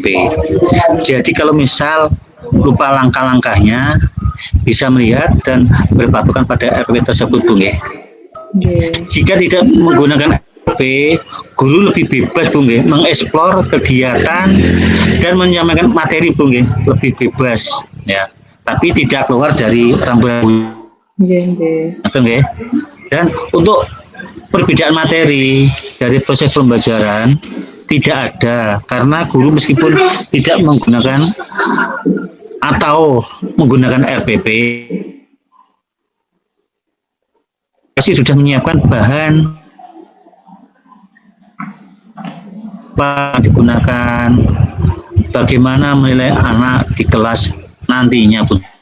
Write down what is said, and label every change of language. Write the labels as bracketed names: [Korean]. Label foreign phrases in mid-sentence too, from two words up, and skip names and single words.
[Indonesian] Jadi kalau misal lupa langkah-langkahnya bisa melihat dan berpatokan pada RPP tersebut Bu. Jika tidak menggunakan RPP RPP, guru lebih bebas Bu nggih, mengeksplor kegiatan dan menyampaikan materi Bu nggih, lebih bebas ya. Tapi tidak keluar dari rambu-rambu [Javanese] Nggih, nggih. [Indonesian] itu nggih. Dan untuk perbedaan materi dari proses pembelajaran tidak ada karena guru meskipun tidak menggunakan atau menggunakan RPP pasti sudah menyiapkan bahan apa digunakan, bagaimana menilai anak di kelas nantinya Bu.